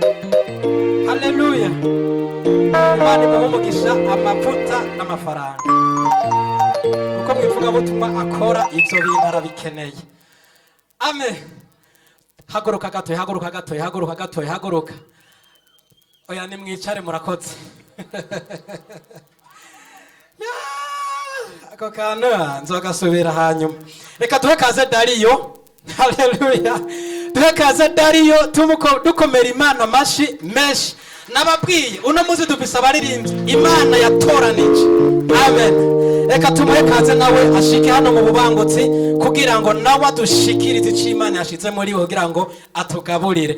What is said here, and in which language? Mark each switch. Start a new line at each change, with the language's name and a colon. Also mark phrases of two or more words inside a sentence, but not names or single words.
Rundi: Haleluya, Imana imumugisha amavuta n'amafaranga, kuko mwivuga butumwa akora ibyo bintu arabikeneye. Amen. Haguruka gatoya, haguruka gatoya, haguruka gatoya, haguruka. Oya nimwicare murakoze. Ako kantu nzogasubira hanyuma. Reka duhe kaze Dariyo. Haleluya, duhe kaze Dariyo, dukomera Imana amashi menshi. Nababwiye uno muzi dufise abaririmbyi Imana yatoranije. Amen. Reka tumuhe kaze nawe ashike hano mu bubangutsi, kugira ngo nawe adushikirize icyo Imana yashize muri we, kugira ngo atugaburire.